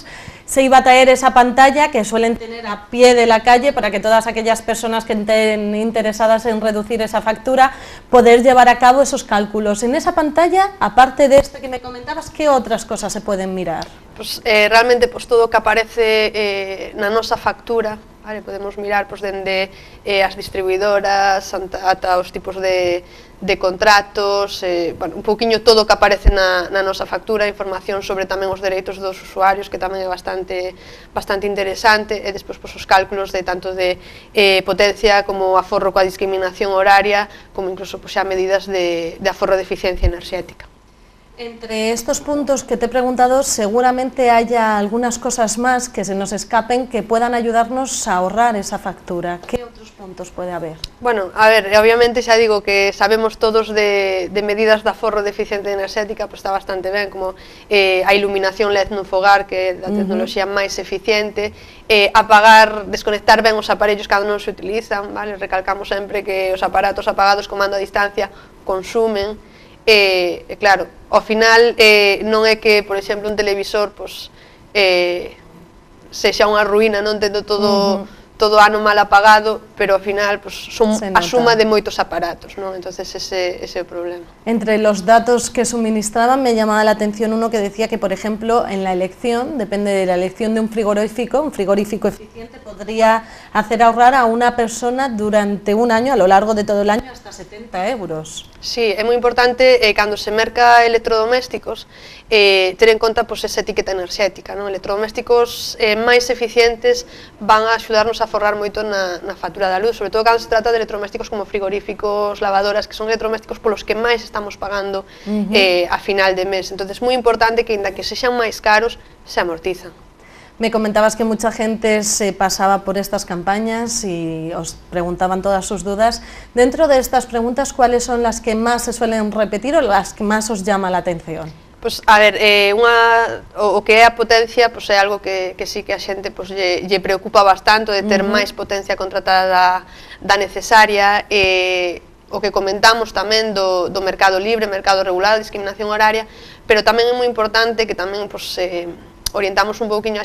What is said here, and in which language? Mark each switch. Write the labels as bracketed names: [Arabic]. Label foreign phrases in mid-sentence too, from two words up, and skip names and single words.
[Spanish] Se iba a traer esa pantalla que suelen tener a pie de la calle para que todas aquellas personas que estén interesadas en reducir esa factura, poder llevar a cabo esos cálculos. En esa pantalla, aparte de este que me comentabas, ¿qué otras cosas se pueden mirar? [Galician] Pues, realmente pues, todo o que aparece na nosa factura, vale, podemos mirar pues, dende as distribuidoras ata os tipos de contratos, bueno, un poquinho todo o que aparece na nosa factura, información sobre tamén os dereitos dos usuarios, que tamén é bastante interesante, e despois pues, os cálculos de tanto de potencia como aforro coa discriminación horaria, como incluso pues, xa medidas de aforro de eficiencia enerxética. [Spanish] Entre estos puntos que te he preguntado, seguramente haya algunas cosas más que se nos escapen que puedan ayudarnos a ahorrar esa factura. ¿Qué otros puntos puede haber? [Galician] Bueno, a ver, obviamente xa digo que sabemos todos de medidas de aforro de eficiencia enerxética, pues está bastante ben, como a iluminación LED nun fogar, que é da tecnoloxía máis eficiente, apagar, desconectar ben os aparellos cando non se utilizan, vale? Recalcamos sempre que os aparatos apagados con mando a distancia consumen. Claro, ao final non é que, por exemplo, un televisor pues, sexa unha ruína, non tendo todo o ano mal apagado, pero ao final pues, son a suma de moitos aparatos, non? Entonces ese é o problema. [Spanish] Entre los datos que suministraban me llamaba la atención uno que decía que, por ejemplo, en la elección, depende de la elección de un frigorífico eficiente podría hacer ahorrar a una persona durante un año, a lo largo de todo el año, hasta 70 euros. [Galician] Sí, é moi importante cando se merca electrodomésticos ter en conta pues, esa etiqueta enerxética, non? Electrodomésticos máis eficientes van a axudarnos a forrar moito na factura da luz, sobre todo cando se trata de electrodomésticos como frigoríficos, lavadoras, que son electrodomésticos polos que máis estamos pagando a final de mes. Entonces, moi importante que, ainda que sexan máis caros, se amortizan. [Spanish] Me comentabas que mucha gente se pasaba por estas campañas y os preguntaban todas sus dudas. Dentro de estas preguntas, ¿cuáles son las que más se suelen repetir o las que más os llama la atención? [Galician] Pues, a ver, o que é a potencia pues, é algo que sí que a xente pues, lle preocupa bastante, de ter máis potencia contratada da necesaria. o que comentamos tamén do mercado libre, mercado regulado, discriminación horaria, pero tamén é moi importante que tamén orientamos un pouquiño